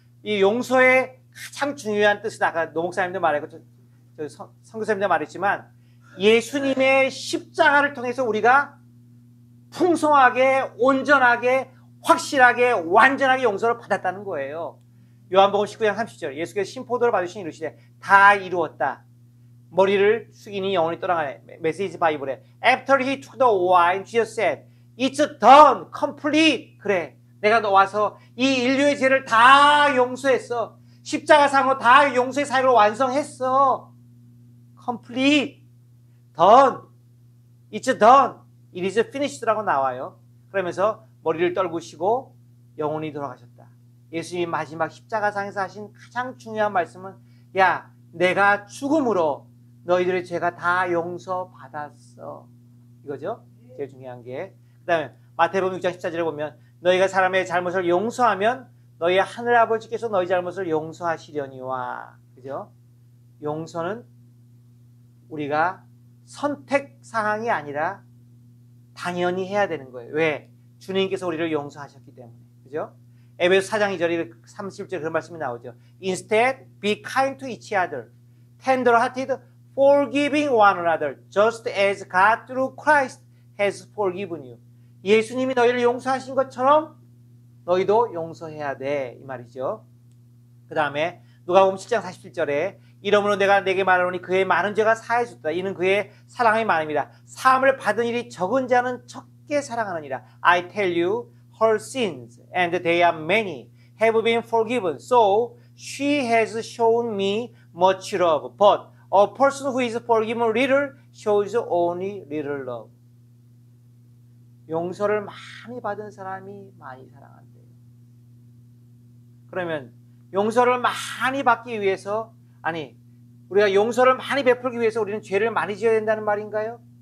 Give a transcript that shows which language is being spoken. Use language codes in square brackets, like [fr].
[ko] 이 용서의 가장 중요한 뜻은 아까 노목사님도 말했고 선교사님도 말했지만 예수님의 십자가를 통해서 우리가 풍성하게 온전하게 확실하게 완전하게 용서를 받았다는 거예요. 요한복음 19장 30절 예수께서 신포도를 받으시니 이르시되 다 이루었다. 머리를 숙이니 영혼이 떠나가네. 메시지 바이블에 [en] After he took the wine, Jesus said, It's done, complete. [ko] 그래, 내가 너 와서 이 인류의 죄를 다 용서했어. 십자가상으로 다 용서의 사역을 완성했어. [en] Complete, done, it's done, it is finished [ko] 라고 나와요. 그러면서 머리를 떨구시고 영혼이 돌아가셨다. 예수님이 마지막 십자가상에서 하신 가장 중요한 말씀은 야, 내가 죽음으로 너희들의 죄가 다 용서받았어. 이거죠. 제일 중요한 게. 그 다음에 마태복음 6장 14절에 보면 너희가 사람의 잘못을 용서하면 너희 하늘아버지께서 너희 잘못을 용서하시려니와. 그죠? 용서는 우리가 선택사항이 아니라 당연히 해야 되는 거예요. 왜? 주님께서 우리를 용서하셨기 때문에. 그죠? 에베소 4장 2절에 30절 그런 말씀이 나오죠. [en] Instead, be kind to each other, tender-hearted, forgiving one another, just as God through Christ has forgiven you. [ko] 예수님이 너희를 용서하신 것처럼 너희도 용서해야 돼. 이 말이죠. 그 다음에 누가복음 7장 47절에 이러므로 내가 내게 말하노니 그의 많은 죄가 사해졌다. 이는 그의 사랑이 많음이라. 사함을 받은 일이 적은 자는 적게 사랑하느니라. [en] I tell you, her sins, and they are many, have been forgiven. So she has shown me much love. But a person who is forgiven little shows only little love. [ko] 용서를 많이 받은 사람이 많이 사랑한대요. 그러면 용서를 많이 받기 위해서 우리가 용서를 많이 베풀기 위해서 우리는 죄를 많이 지어야 된다는 말인가요?